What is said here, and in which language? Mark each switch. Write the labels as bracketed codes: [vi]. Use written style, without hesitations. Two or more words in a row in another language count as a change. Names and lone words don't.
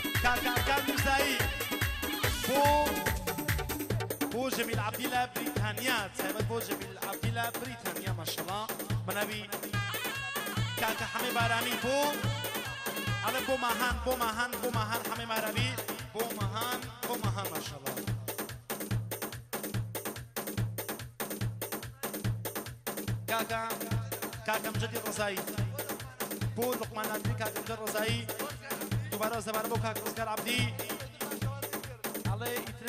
[ckb] كاكا مرزایی بو جمیل عبدالله بریتانیا تایبەت بۆ جمیل عبدالله بریتانیا ماشەڵڵا بەناوی کاکە حەمێ بارامی بۆ ئەڵێ بۆ ماهان حەمێ بارامی بۆ ماهان ماشەڵڵا کاکە مجدی ڕزایی بۆ لقمان عبدی کاکە مجد ڕزایی دووبارە زەبارە بۆ کاکە ڕزگار عبدی ئەڵێ ئیتر